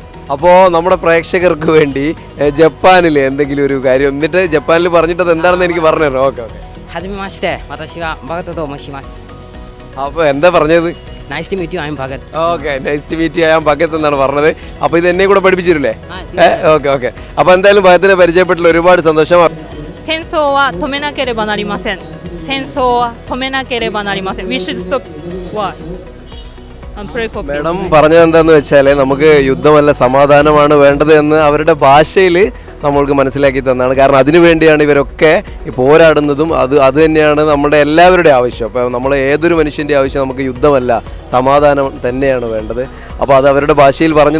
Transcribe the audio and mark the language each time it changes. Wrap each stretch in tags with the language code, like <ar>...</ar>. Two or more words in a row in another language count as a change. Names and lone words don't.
<ml>അപ്പോൾ നമ്മുടെ പ്രേക്ഷകർക്ക് വേണ്ടി ജപ്പാനിൽ എന്തെങ്കിലും ഒരു കാര്യം എന്നിട്ട് ജപ്പാനിൽ പറഞ്ഞിട്ട് എന്താണെന്ന് എനിക്ക് പറഞ്ഞു തരാം. ഓക്കെ</ml> <ja>はじめまして、私はバガットと申します.</ja> <ml>അപ്പോൾ എന്താ പറഞ്ഞത്?</ml> <en>Nice to meet you, I'm Bhagat.</en> <ml>ഓക്കെ,</ml> <en>nice to meet you, I'm Bhagat</en> <ml>എന്നാണ് പറഞ്ഞത്. അപ്പോൾ ഇത് എന്നെ കൂടെ പഠിപ്പിച്ചില്ലേ? ഓക്കെ. അപ്പോൾ എന്തായാലും ഭഗത്തിനെ പരിചയപ്പെട്ടില്ല, ഒരുപാട് സന്തോഷം.</ml> <ja>戦争は止めなければなりません。戦争は止めなければなりません。</ja> <en>We should stop war and pray for peace.</en> <ml>മേഡം പറഞ്ഞത് എന്താണെന്ന് വെച്ചാൽ നമുക്ക് യുദ്ധമല്ല സമാധാനമാണ് വേണ്ടത് എന്ന് അവരുടെ ഭാഷയിൽ നമ്മൾക്ക് മനസ്സിലാക്കി തന്നാണ്. കാരണം അതിനു വേണ്ടിയാണ് ഇവരൊക്കെ പോരാടുന്നതും. അത് തന്നെയാണ് നമ്മുടെ എല്ലാവരുടെയും ആവശ്യം. അപ്പോൾ നമ്മൾ ഏതൊരു മനുഷ്യൻ്റെ ആവശ്യം നമുക്ക് യുദ്ധമല്ല സമാധാനം തന്നെയാണ് വേണ്ടത്. അപ്പോൾ അത് അവരുടെ ഭാഷയിൽ പറഞ്ഞതേ ഉള്ളൂ.</ml>